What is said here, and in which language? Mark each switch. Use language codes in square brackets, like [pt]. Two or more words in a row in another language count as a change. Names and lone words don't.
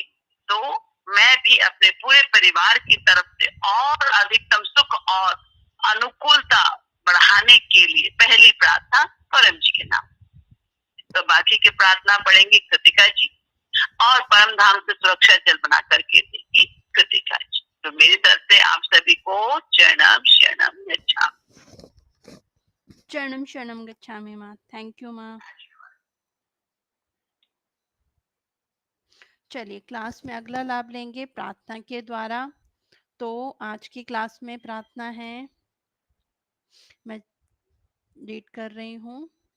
[hi] तो मैं भी अपने पूरे परिवार की तरफ से और अधिकतम सुख और अनुकूलता बढ़ाने के लिए पहली प्रार्थना परम जी के नाम। तो बाकी की प्रार्थना पढ़ेंगी कृतिका जी, और परम धाम से सुरक्षा जल बना करके देगी कृतिका जी। तो मेरी तरफ से आप सभी को [pi] चरणम शरणम गच्छामि। चरणम शरणम गच्छामि [hi] माँ। [en] Thank you [hi] माँ। चलिए क्लास में अगला लाभ लेंगे प्रार्थना के द्वारा। तो आज की क्लास में प्रार्थना है, मैं रीड कर रही हूँ।